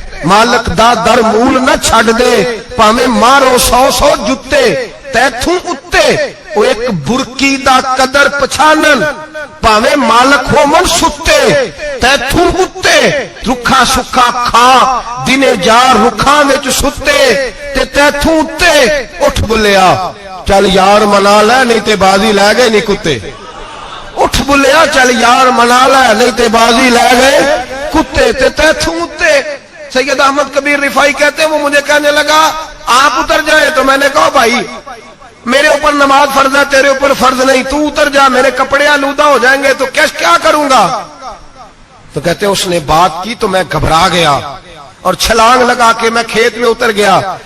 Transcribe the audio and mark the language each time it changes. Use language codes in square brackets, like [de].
[pa] مالک دا در مول نہ چھڑ دے، پاویں مارو 100 جتے تیتھوں اتے، او ایک برکی دا قدر پچھانن، پاویں مالک ہو من ستے تیتھوں اتے، رکھا سکھا کھا دنے جا رکھاں وچ ستے تے تیتھوں اتے، اٹھ بلیا چل یار منا لے نہیں تے بازی لے گئے نہیں کتے، اٹھ اٹھ بلیا چل یار منا لے نہیں تے بازی لے گئے کتے تے تھوتے. [ur] سید احمد کبیر رفائی کہتے ہیں وہ مجھے کہنے لگا آپ اتر جائے. تو میں نے کہا بھائی میرے اوپر نماز فرض ہے تیرے اوپر فرض نہیں, تو اتر جا, میرے کپڑے آلودہ ہو جائیں گے تو کیا کروں گا. تو کہتے ہیں اس نے بات کی تو میں گھبرا گیا اور چھلانگ لگا کے میں کھیت میں اتر گیا.